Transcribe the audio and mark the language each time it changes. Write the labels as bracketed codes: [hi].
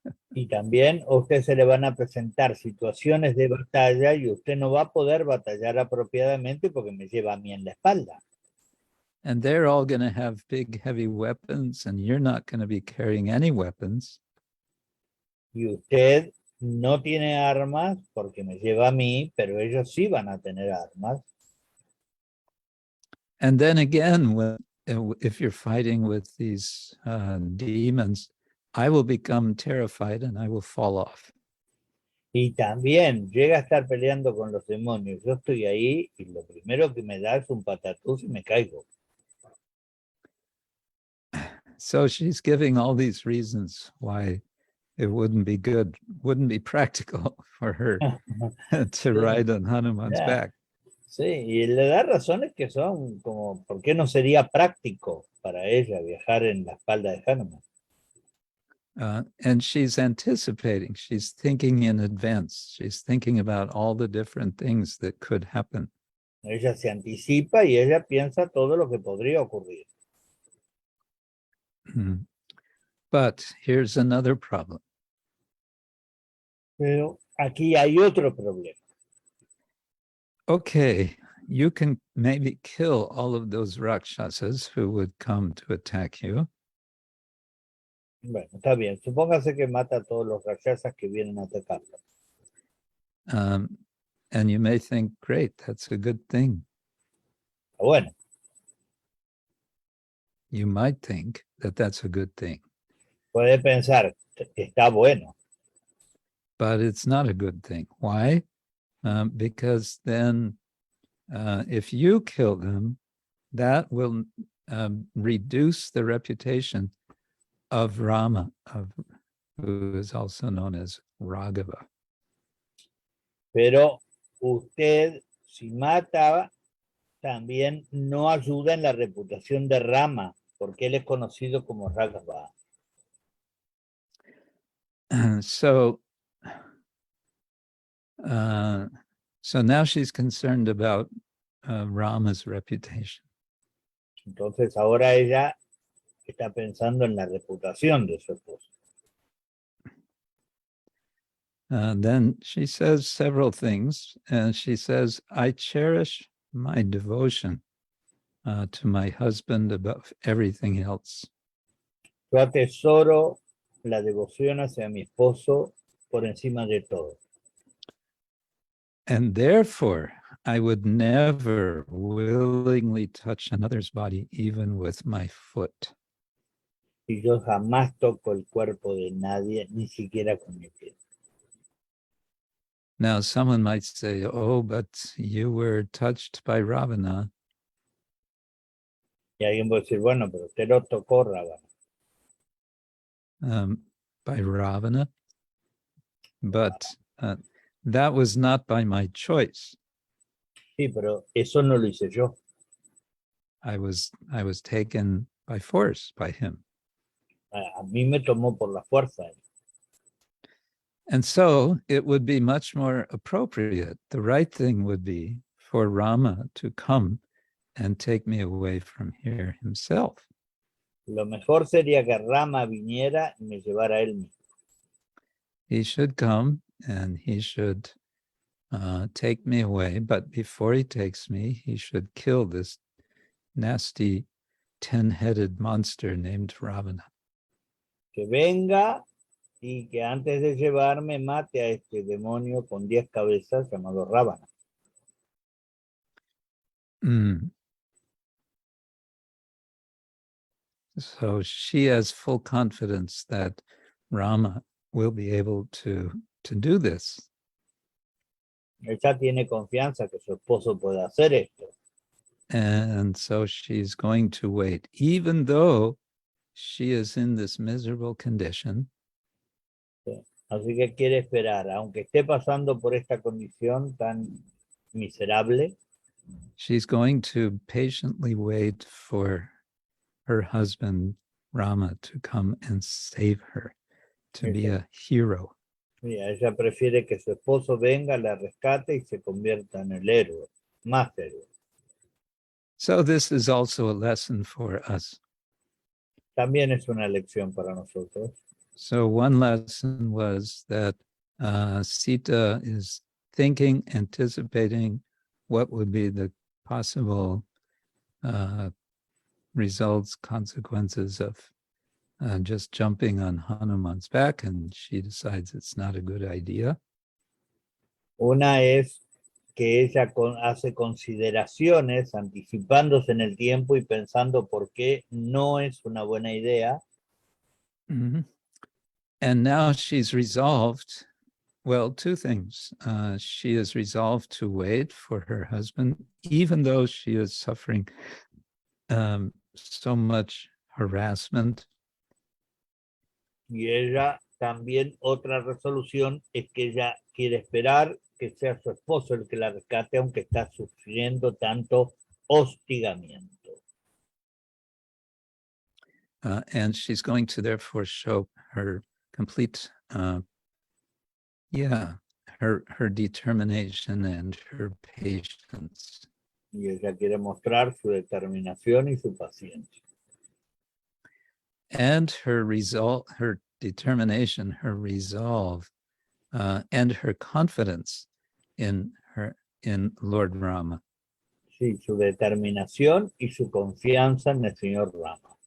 [es] Y también a usted se le van a presentar situaciones de batalla y usted no va a poder batallar apropiadamente porque me lleva a mí en la espalda. [en] And they're all going to have big, heavy weapons, and you're not going to be carrying any weapons. [es] Y usted no tiene armas porque me lleva a mí, pero ellos sí van a tener armas. [en] And then again, if you're fighting with these demons, I will become terrified and I will fall off. [es] Y también llega a estar peleando con los demonios. Yo estoy ahí y lo primero que me da es un patatús y me caigo. [en] So she's giving all these reasons why it wouldn't be good, wouldn't be practical for her to ride on Hanuman's back. [es] Sí, y le da razones que son como, ¿por qué no sería práctico para ella viajar en la espalda de Hanuman? [en] And she's anticipating, she's thinking in advance, she's thinking about all the different things that could happen. [es] Ella se anticipa y ella piensa todo lo que podría ocurrir. [en] But here's another problem. [es] Pero aquí hay otro problema. [en] Okay, you can maybe kill all of those Rakshasas who would come to attack you. [es] Bueno, está bien. Supóngase que mata a todos los rakshasas que vienen a atacarlo. [en] And you may think, great, that's a good thing. [es] Bueno. [en] You might think that that's a good thing. [es] Puede pensar, está bueno. [en] But it's not a good thing. Why? Because then if you kill them, that will reduce the reputation of Rama, who is also known as Raghava. [es] Pero usted, si mata, también no ayuda en la reputación de Rama, porque él es conocido como Raghava. [en] So now she's concerned about Rama's reputation. [es] Entonces ahora ella está pensando en la reputación de su esposo. [en] Then she says several things, and she says, I cherish my devotion to my husband above everything else. [es] Yo atesoro la devoción hacia mi esposo por encima de todo. [en] And therefore, I would never willingly touch another's body, even with my foot. [es] Y yo jamás toco el cuerpo de nadie, ni siquiera con mi pie. [en] Now, someone might say, oh, but you were touched by Ravana. [es] Y alguien puede decir, bueno, pero usted lo tocó, Ravana. [en] By Ravana? but that was not by my choice. [es] Sí, pero eso no lo hice yo. [en] I was taken by force by him. [es] A mí me tomó por la fuerza. [en] And so it would be much more appropriate. The right thing would be for Rama to come and take me away from here himself. [es] Lo mejor sería que Rama viniera y me llevara a él mismo. [en] He should come and he should take me away. But before he takes me, he should kill this nasty 10-headed monster named Ravana. [es] Que venga y que antes de llevarme mate a este demonio con 10 cabezas llamado Ravana. [en] So she has full confidence that Rama will be able to do this. [es] Ella tiene confianza que su esposo pueda hacer esto. [en] And so she's going to wait, even though she is in this miserable condition. [es] Así que quiere esperar, aunque esté pasando por esta condición tan miserable. [en] She's going to patiently wait for her husband Rama to come and save her, to be a hero. [es] Mira, ella prefiere que su esposo venga, la rescate y se convierta en el héroe, más héroe. [en] So this is also a lesson for us. [es] También es una lección para nosotros. [en] So one lesson was that Sita is thinking, anticipating what would be the possible results, consequences of just jumping on Hanuman's back, and she decides it's not a good idea. [es] Una es que ella hace consideraciones anticipándose en el tiempo y pensando por qué no es una buena idea. Mm-hmm. [en] And now she's resolved, well, two things. She is resolved to wait for her husband, even though she is suffering so much harassment. [es] Y ella también, otra resolución es que ella quiere esperar que sea su esposo el que la rescate, aunque está sufriendo tanto hostigamiento. [en] And she's going to therefore show her complete, her determination and her patience. [es] Y ella quiere mostrar su determinación y su paciencia. [en] And her determination, her resolve, and her confidence in Lord Rama. [es] Sí, su determinación y su confianza en el señor Rama.